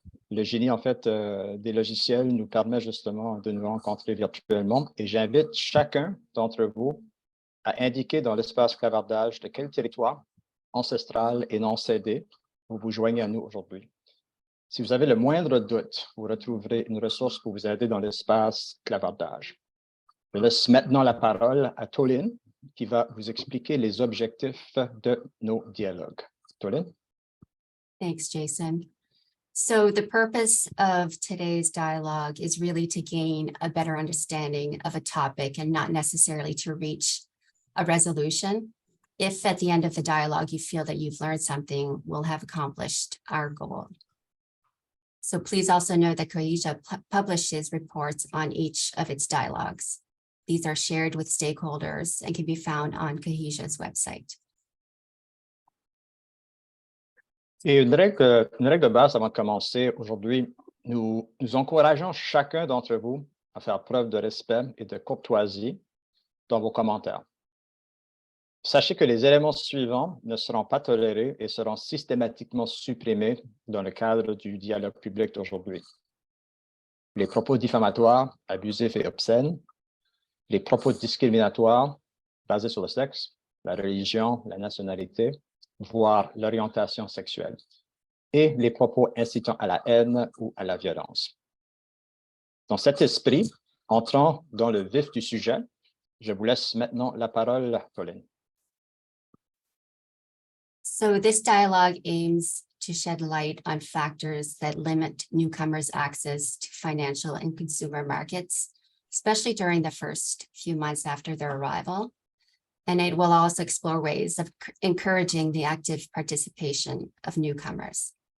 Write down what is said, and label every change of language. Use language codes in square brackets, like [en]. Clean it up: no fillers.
[fr] Le génie, en fait, des logiciels nous permet justement de nous rencontrer virtuellement, et j'invite chacun d'entre vous à indiquer dans l'espace clavardage de quel territoire ancestral et non cédé vous vous joignez à nous aujourd'hui. Si vous avez le moindre doute, vous retrouverez une ressource pour vous aider dans l'espace clavardage. Je laisse maintenant la parole à Tolin, qui va vous expliquer les objectifs de nos dialogues. Tolin? [en] Thanks, Jason. So the purpose of today's dialogue is really to gain a better understanding of a topic and not necessarily to reach a resolution. If at the end of the dialogue you feel that you've learned something, we'll have accomplished our goal. So please also know that COHESIA publishes reports on each of its dialogues. These are shared with stakeholders and can be found on COHESIA's website. [fr] Et une règle de base avant de commencer aujourd'hui, nous encourageons chacun d'entre vous à faire preuve de respect et de courtoisie dans vos commentaires. Sachez que les éléments suivants ne seront pas tolérés et seront systématiquement supprimés dans le cadre du dialogue public d'aujourd'hui. Les propos diffamatoires, abusifs et obscènes, les propos discriminatoires basés sur le sexe, la religion, la nationalité, voire l'orientation sexuelle, et les propos incitant à la haine ou à la violence. Dans cet esprit, entrant dans le vif du sujet, je vous laisse maintenant la parole, Pauline. [en] So this dialogue aims to shed light on factors that limit newcomers' access to financial and consumer markets, especially during the first few months after their arrival. And it will also explore ways of encouraging the active participation of newcomers.